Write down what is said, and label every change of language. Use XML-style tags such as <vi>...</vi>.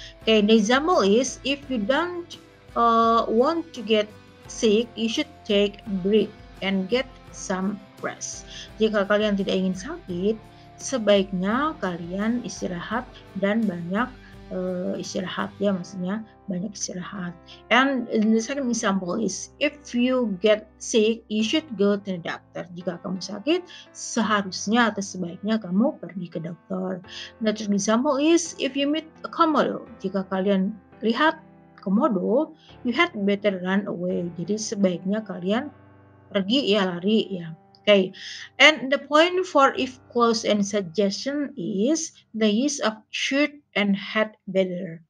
<en>Okay, the example is if you don't want to get sick, you should take a break and get some rest.</en> <id>Jika kalian tidak ingin sakit, sebaiknya kalian istirahat dan banyak istirahat ya, maksudnya banyak istirahat.</id> <en>And the second example is if you get sick, you should go to the doctor.</en> <id>Jika kamu sakit, seharusnya atau sebaiknya kamu pergi ke dokter.</id> <en>The third example is if you meet a komodo.</en> <id>Jika kalian lihat komodo,</id> <en>you had better run away.</en> <id>Jadi sebaiknya kalian pergi ya, lari ya.</id> <en>Okay, and the point for if clause and suggestion is the use of should and had better.</en>